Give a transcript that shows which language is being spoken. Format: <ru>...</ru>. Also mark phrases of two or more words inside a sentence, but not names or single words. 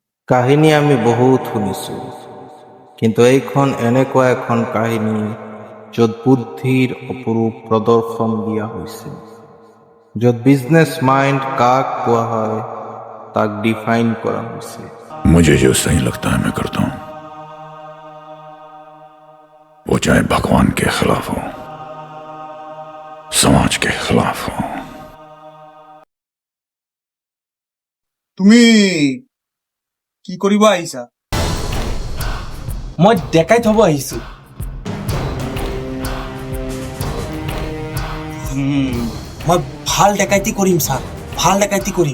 <as>কাহিনী আমি বহুত শুনিছো, কিন্তু এইখন এনেকুৱা এখন কাহিনী য'ত বুদ্ধিৰ অপৰূপ প্ৰদৰ্শন দিয়া হৈছে, য'ত</as> <en>business mind</en> <as>কাক কোৱা হয় তাক ডিফাইন কৰা হৈছে।</as> <hi>मुझे जो सही लगता है मैं करता हूं, वो चाहे भगवान के खिलाफ हो, समाज के खिलाफ हो।</hi> <as>তুমি কি কৰিব আহিছা? মই ডেকাই থব আহিছো। মই ভাল ডেকাইতি কৰিম ছাৰ, ভাল ডেকাইতি কৰিম।</as>